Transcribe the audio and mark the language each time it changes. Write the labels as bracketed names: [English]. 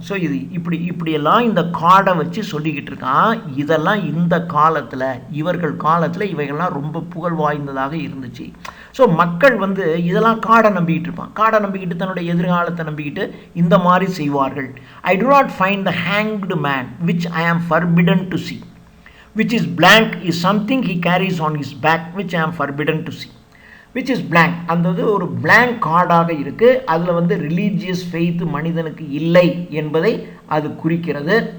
[Tamil] So இது இப்படியெல்லாம் இந்த கார்டை வச்சு சொல்லிக்கிட்டு இருக்கான். இதெல்லாம் இந்த காலத்தில், இவர்கள் காலத்தில் இவைகள்லாம் ரொம்ப புகழ் வாய்ந்ததாக இருந்துச்சு. ஸோ மக்கள் வந்து இதெல்லாம் கார்டை நம்பிக்கிட்டு இருப்பான். கார்டை நம்பிக்கிட்டு தன்னுடைய எதிர்காலத்தை நம்பிக்கிட்டு இந்த மாதிரி செய்வார்கள். [English] I do not find the hanged man which I am forbidden to see, which is blank is something he carries on his back which I am forbidden to see, which is blank. [Tamil] அந்த ஒரு blank கார்டாக இருக்குது. அதில் வந்து religious faith மனிதனுக்கு இல்லை என்பதை அது குறிக்கிறது.